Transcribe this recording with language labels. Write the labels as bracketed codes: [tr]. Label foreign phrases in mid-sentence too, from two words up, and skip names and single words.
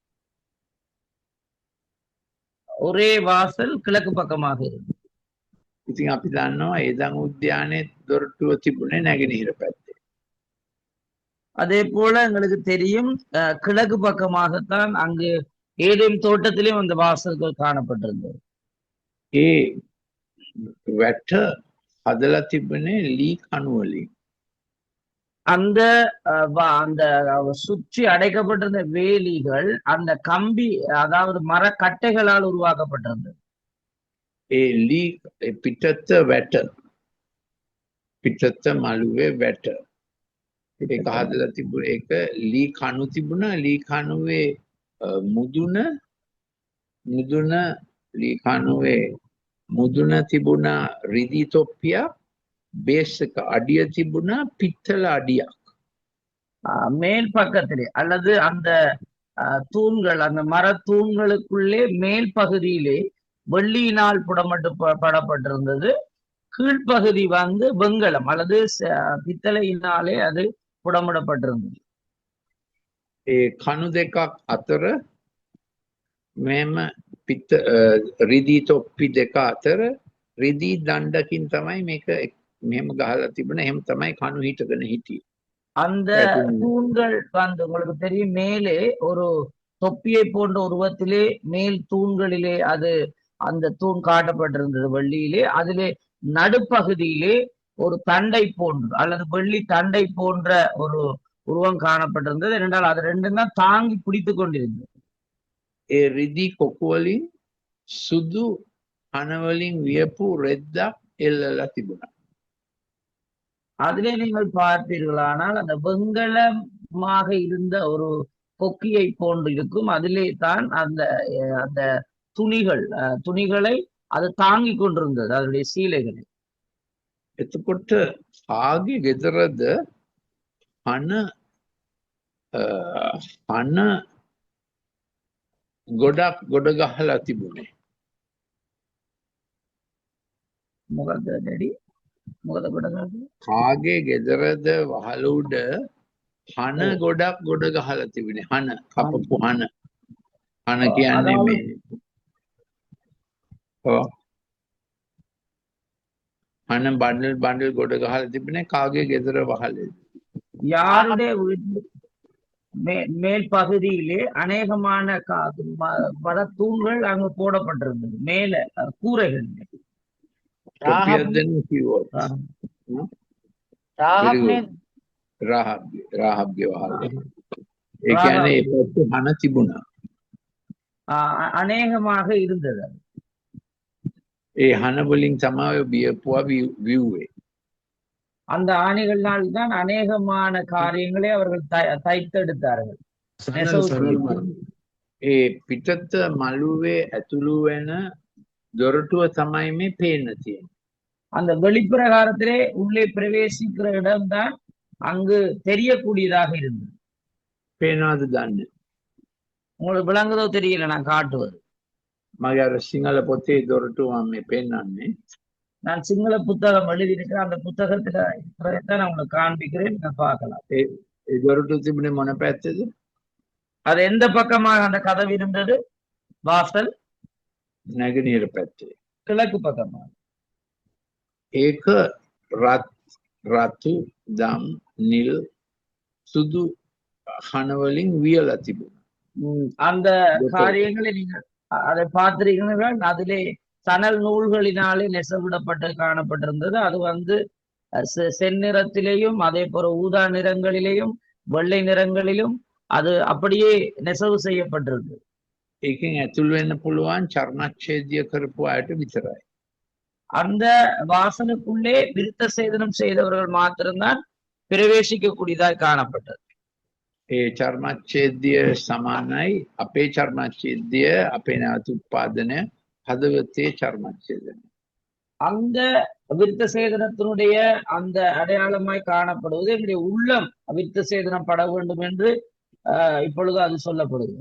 [ta] ஒரே வாசல் கிழக்கு பக்கமாக இருந்தது. [si] ඉතින් අපි දන්නවා ඒදන් උද්‍යානයේ දොරටුව තිබුණේ නැගෙනහිර පැත්තේ. [ta] அதே போல எங்களுக்கு தெரியும் கிழக்கு பக்கமாகத்தான் அங்கு ஏதேன் தோட்டத்திலும் அந்த வாசல்கள் காணப்பட்டிருந்தது. [si] ඒ වැට හදලා තිබුණේ ලී කණු වලින්. அந்த சுற்றி அடைக்கப்பட்டிருந்த வேலிகள் அந்த கம்பி, அதாவது மரக்கட்டைகளால் உருவாக்கப்பட்டிருந்தது. ඒ ලී පිටත වැට, පිටත මළුවේ වැට ඒක හදලා තිබුණේ. ඒක ලී කණු තිබුණා. ලී කණුවේ මුදුන ලී කණුවේ මුදුන තිබුණා රිදී තොප්පියක්, බේස් එක අඩිය තිබුණා පිත්තල අඩියක්. [ta] மேல் பக்கத்திலே அல்லது அந்த தூண்கள், அந்த மர தூண்களுக்குள்ளே மேல் பகுதியிலே வெள்ளியினால் படப்பட்டிருந்தது. கீழ்ப்பகுதி வந்து வெண்கலம் அல்லது பித்தளையினாலே அது புடமிடப்பட்டிருந்தது. [si] කණු දෙකක් අතර මෙම රිදී තොප්පි දෙක අතර රිදී දණ්ඩකින් තමයි මේක මෙහෙම ගහලා තිබුණේ. එහෙම තමයි කණු හිටගෙන හිටියේ. [ta] அந்த தூண்கள் வந்து உங்களுக்கு தெரியும், மேலே ஒரு தொப்பியை போன்ற உருவத்திலே மேல் தூண்களிலே அது அந்த தூண் காட்டப்பட்டிருந்தது வெள்ளியிலே. அதிலே நடுப்பகுதியிலே ஒரு தண்டை போன்று அல்லது வெள்ளி தண்டை போன்ற ஒரு உருவம் காணப்பட்டிருந்தது. என்றால் அது ரெண்டும் தான் தாங்கி பிடித்து கொண்டிருந்தது. [si] ඒ රිදී කොකු වලින් සුදු හන වලින් වියපු රෙද්දක් එල්ලලා තිබුණා. [ta] அதிலே நீங்கள் பார்ப்பீர்களானால் அந்த வெண்கலமாக இருந்த ஒரு கொக்கியை போன்று இருக்கும். அதிலே தான் அந்த அந்த துணிகளை அது தாங்கி கொண்டிருந்தது, அதனுடைய சீலைகளை. [si] එතකොට ආගේ ගෙදරද හන ගොඩක් ගොඩ ගහලා තිබුණේ. මොකද දැඩි මොකද ගොඩක් කාගේ ගෙදරද වහල උඩ හන ගොඩක් ගොඩ ගහලා තිබුණේ. හන කපපු හන කියන්නේ මේ හන බණ්ඩල් ගොඩ ගහලා තිබුණේ කාගේ ගෙදර වහලේ. [ta] யாருடைய மேல் பகுதியிலே அநேகமான பல தூண்கள் அங்கு போடப்பட்டிருந்தது, மேல கூரைகள். [si] රාහබ්ගේ වහලේ. ඒ කියන්නේ ඒ පැත්තේ හන තිබුණා. [ta] அநேகமாக இருந்தது. [si] ඒ හන වලින් තමයි බියපුවා විව්වේ. [ta] அந்த ஆணைகளால் தான் அநேகமான காரியங்களை அவர்கள் தைத்தெடுத்தார்கள். [si] ඒ පිටත මළුවේ ඇතුළු වෙන දොරටුව තමයි මේ පේන්න තියෙන්නේ. [ta] அந்த வெளிப்பிரகாரத்திலே உள்ளே பிரவேசிக்கிற இடம்தான் அங்கு தெரியக்கூடியதாக இருந்தது. [si] පේනවද දන්නේ? [ta] உங்களுக்கு விளங்குதோ தெரியல, நான் காட்டுவது. [si] මගේ අර සිංහල පොතේ දොරටුව මම මේ පෙන්නන්නේ. [ta] நான் சிங்கள புத்தகம் எழுதியிருக்கிறேன், அந்த புத்தகத்துல இருக்கிறதான் நான் உங்களுக்கு காண்பிக்கிறேன், நீங்க பார்க்கலாம். [si] ඒ දොරටුව තිබුණේ මොන පැත්තේද? [ta] அது எந்த பக்கமாக அந்த கதவு இருந்தது? வாசல் [si] නැගෙනහිර පැත්තේ. [ta] கிழக்கு பக்கமாக. [si] ඒක රතු දම් නිල් සුදු හන වලින් වියලා තිබුණා. [ta] அந்த காரியங்களை நீங்க அதை பார்த்திருக்கிறீர்கள். அதிலே சணல் நூல்களினாலே நெசவிடப்பட்டு காணப்பட்டிருந்தது. அது வந்து செந்நிறத்திலேயும் அதே போல ஊதா நிறங்களிலேயும் வெள்ளை நிறங்களிலும் அது அப்படியே நெசவு செய்யப்பட்டிருக்கு. [si] ඒකෙන් ඇතුල් වෙන්න පුළුවන් චර්මච්ඡේදය කරපු අයට විතරයි. [ta] அந்த வாசலுக்குள்ளே விருத்த சேதனம் செய்தவர்கள் மாத்திரம்தான் பிரவேசிக்க கூடியதாய் காணப்பட்டது. [si] ඒ චර්මච්ඡේදය සමානයි අපේ චර්මච්ඡේදය, අපේ නැවත උත්පාදනය, හදවතේ චර්මච්ඡේදය. [ta] அந்த விருத்த சேதனத்தினுடைய அந்த அடையாளமாய் காணப்படுவது எங்களுடைய உள்ளம் விருத்த சேதனம் பட வேண்டும் என்று இப்பொழுது அது சொல்லப்படுகிறது.